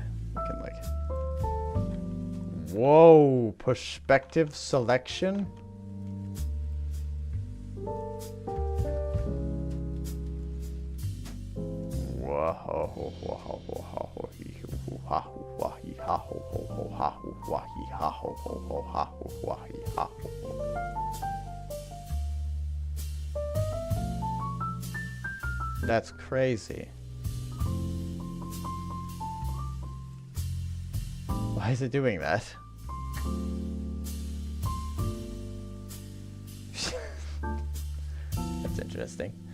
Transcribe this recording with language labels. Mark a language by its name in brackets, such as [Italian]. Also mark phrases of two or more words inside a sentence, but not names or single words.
[English] We can like... Whoa! Perspective selection? Whoa. ha ho ho ho ha ho wah he ha ho ho ho ha ho wah he ha ho ho. That's crazy. Why is it doing that? That's interesting.